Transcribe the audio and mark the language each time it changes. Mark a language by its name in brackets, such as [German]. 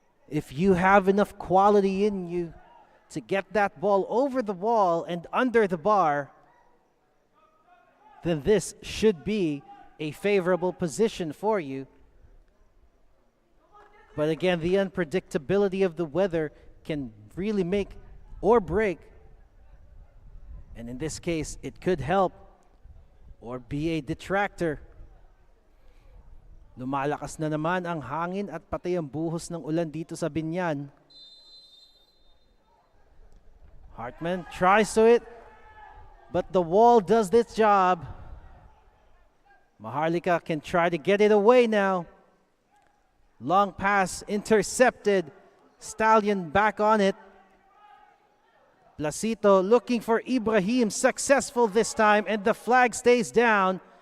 [English] If you have enough quality in you, to get that ball over the wall and under the bar, then this should be a favorable position for you. But again, the unpredictability of the weather can really make or break. And in this case, it could help or be a detractor. [Filipino] Lumalakas na naman ang hangin at pati ang buhos ng ulan dito sa Binyan. [English] Hartman tries to it, but the wall does its job. Maharlika can try to get it away now. Long pass intercepted. Stallion back on it. Placito looking for Ibrahim, successful this time, and the flag stays down.